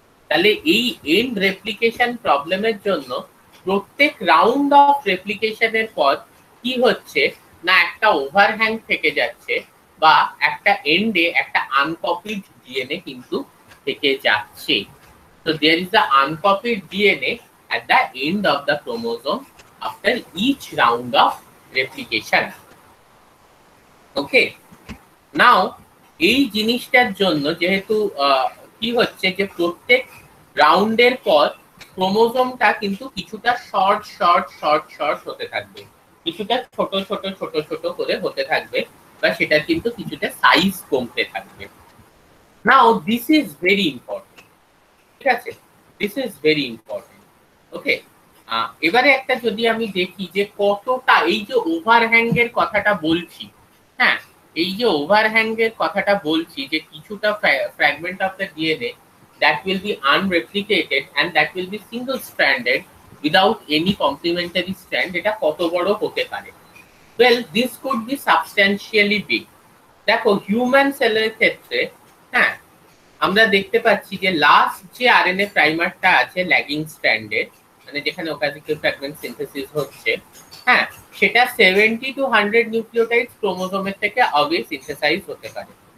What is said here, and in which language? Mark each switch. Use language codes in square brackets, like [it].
[bn] তাহলে এই and replication প্রবলেমের জন্য প্রত্যেক রাউন্ড অফ রেপ্লিকেশনের পর কি হচ্ছে না, একটা ওভারহ্যাং থেকে যাচ্ছে, বা একটা এন্ডে একটা আনকপিড ডিএনএ কিন্তু থেকে যাচ্ছে। [en] So there is the uncopied DNA at the end of the chromosome after each round of replication. [bn] ওকে, নাও এই জিনিসটার জন্য যেহেতু কি হচ্ছে যে প্রত্যেক রাউন্ডের পর ক্রোমোজোমটা কিন্তু কিছুটা শর্ট শর্ট শর্ট শর্ট হতে থাকবে, কিছুটা ছোট ছোট ছোট ছোট করে হতে থাকবে, বা সেটা কিন্তু কিছুটা সাইজ কমতে থাকবে। [en] now this is very important, [bn] ঠিক আছে, [en] This is very important. [bn] ওকে, এবারে একটা যদি আমি দেখি যে কতটা এই যে ওভারহ্যাং এর কথাটা বলছি, হ্যাঁ, এই যে ওভারহ্যাং এর কথাটা বলছি, যে কিছুটা fragment of the DNA [en] that will be unreplicated and that will be single stranded without any complementary strand, [bn] এটা কত বড় হতে পারে? [en] well, this could be substantially big. [bn] দেখো, হিউম্যান সেলের ক্ষেত্রে, হ্যাঁ, আমরা দেখতে পাচ্ছি যে লাস্ট যে আরএনএ প্রাইমারটা আছে ল্যাগিং স্ট্র্যান্ডের, মানে যেখানে ওকাজিক্যাল ফ্র্যাগমেন্ট সিনথেসিস হচ্ছে, হ্যাঁ, সেটা 70 to 100 নিউক্লিওটাইডস ক্রোমোজোমের থেকে আগে সিনথেসাইজ হতে পারে।